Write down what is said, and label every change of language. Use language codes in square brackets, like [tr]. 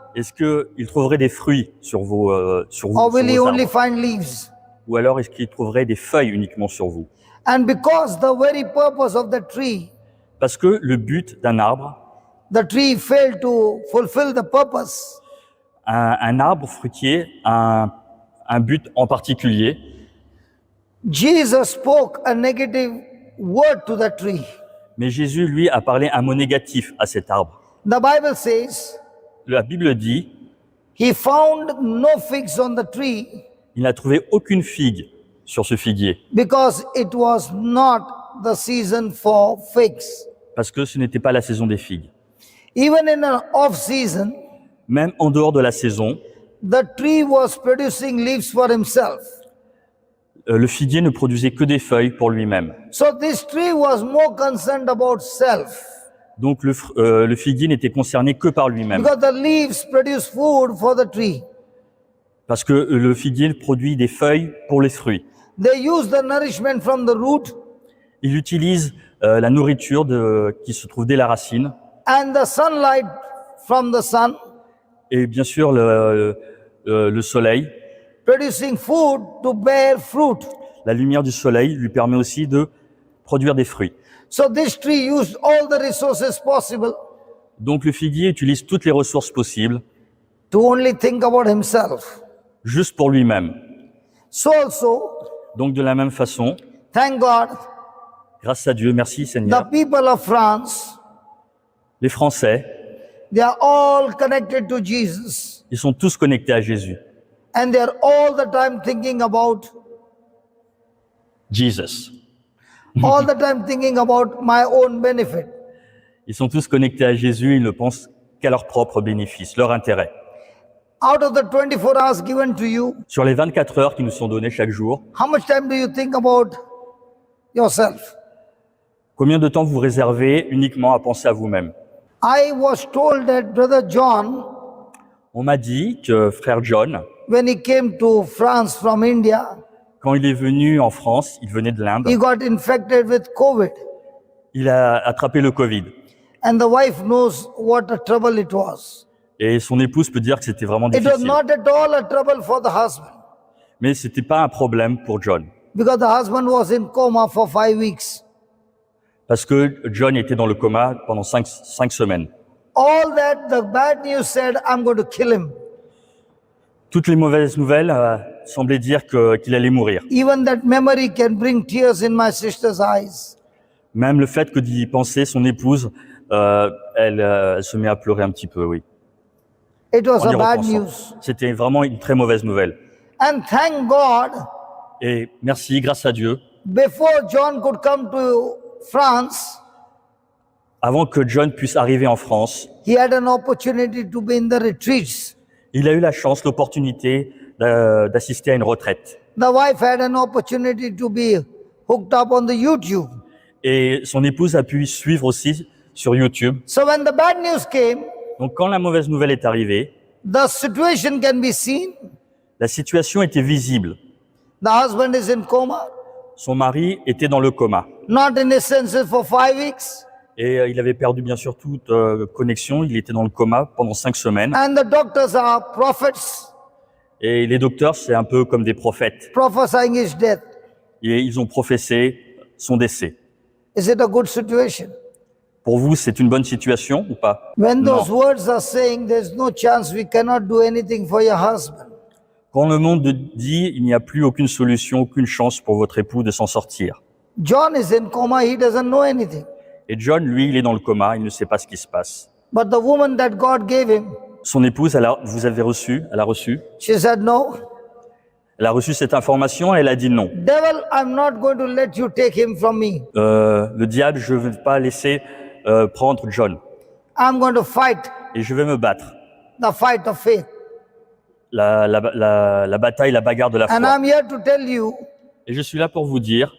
[fr] est-ce qu'il trouverait des fruits sur vos, sur vous, [en] Or [fr] sur [en] will he [fr] vos [en] only [fr] arbres? [en] find leaves? [fr] Ou alors est-ce qu'il trouverait des feuilles uniquement sur vous? [en] And because the very purpose of the tree, [fr] Parce que le but d'un arbre, [en] the tree failed to fulfill the purpose, [fr] un arbre fruitier a un but en particulier. [en] Jesus spoke a negative word to the tree. [fr] Mais Jésus, lui, a parlé un mot négatif à cet arbre. [en] The Bible says, [fr] La Bible dit, [en] he found no figs on the tree [fr] il n'a trouvé aucune figue sur ce figuier, [en] because it was not the season for figs. [fr] parce que ce n'était pas la saison des figues. [en] Even in an off season, [fr] Même en dehors de la saison, [en] the tree was producing leaves for himself. [fr] le figuier ne produisait que des feuilles pour lui-même. [en] So this tree was more concerned about self [fr] Donc le figuier n'était concerné que par lui-même, [en] because the leaves produce food for the tree. [fr] parce que le figuier produit des feuilles pour les fruits. [en] They use the nourishment from the root [fr] Il utilise la nourriture qui se trouve dès la racine, [en] and the sunlight from the sun, [fr] et bien sûr le soleil. [en] producing food to bear fruit. [fr] La lumière du soleil lui permet aussi de produire des fruits. [en] So this tree used all the resources possible [fr] Donc le figuier utilise toutes les ressources possibles, [en] to only think about himself. [fr] juste pour lui-même. [en] So also, [fr] Donc de la même façon, [en] thank God, [fr] grâce à Dieu, merci [en] the [fr] Seigneur, [en] people of France, [fr] les Français, [en] they are all connected to Jesus [fr] ils sont tous connectés à Jésus. [en] and they are all the time thinking about, Jesus. all the time thinking about my own benefit. [fr] Ils sont tous connectés à Jésus, ils ne pensent qu'à leur propre bénéfice, leur intérêt. [en] Out of the 24 hours given to you, [fr] Sur les 24 heures qui nous sont données chaque jour, [en] how much time do you think about yourself? [fr] combien de temps vous réservez uniquement à penser à vous-même? [en] I was told that Brother John, [fr] On m'a dit que frère John, [en] when he came to France from India, [fr] quand il est venu en France, il venait de l'Inde, [en] he got infected with COVID. [fr] il a attrapé le Covid. [en] And the wife knows what a trouble it was. [fr] Et son épouse peut dire que c'était vraiment [en] It was [fr] difficile. [en] not at all a trouble for the husband [fr] Mais c'était pas un problème pour John. [en] because the husband was in coma for 5 weeks. [fr] Parce que John était dans le coma pendant 5 semaines. [en] All that the bad news said, I'm going to kill him. [fr] Toutes les mauvaises nouvelles semblaient dire qu'il allait mourir. [en] Even that memory can bring tears in my sister's eyes. [fr] Même le fait que d'y penser, son épouse, elle se met à pleurer un petit peu, oui. [en] It was [fr] En y [en] a bad [fr] repensant. [en] news. [fr] C'était vraiment une très mauvaise nouvelle. [en] And thank God, [fr] Et merci, grâce à Dieu, [en] before John could come to France, [fr] avant que John puisse arriver en France, [en] he had an opportunity to be in the retreats. [fr] il a eu la chance, l'opportunité d'assister à une retraite. [en] The wife had an opportunity to be hooked up on the YouTube. [fr] Et son épouse a pu suivre aussi sur YouTube. [en] So when the bad news came, [fr] Donc quand la mauvaise nouvelle est arrivée, [en] the situation can be seen. [fr] la situation était visible. [en] The husband is in coma, [fr] Son mari était dans le coma. [en] not in his senses for 5 weeks. [fr] Et il avait perdu bien sûr toute connexion. Il était dans le coma pendant 5 semaines. [en] And the doctors are prophets [fr] Et les docteurs, c'est un peu comme des prophètes. [en] prophesying his death. [fr] Et ils ont professé son décès. [en] Is it a good situation? [fr] Pour vous, c'est une bonne situation ou pas? [en] When [fr] Non. [en] those words are saying there's no chance, we cannot do anything for your husband. [fr] Quand le monde dit il n'y a plus aucune solution, aucune chance pour votre époux de s'en sortir. [en] John is in coma, he doesn't know anything. [fr] Et John, lui, il est dans le coma, il ne sait pas ce qui se passe. [en] But the woman that God gave him, [fr] Son épouse, vous avez reçu, elle a reçu. [en] she said, no, [fr] Elle a reçu cette information et elle a dit non. [en] devil, I'm not going to let you take him from me. [fr] Le diable, je ne vais pas laisser prendre John. [en] I'm going to fight [fr] Et je vais me battre. [en] the fight of faith. [fr] La bataille, la bagarre de la [en] And [fr] foi. [en] I'm here to tell you, [fr] Et je suis là pour vous dire,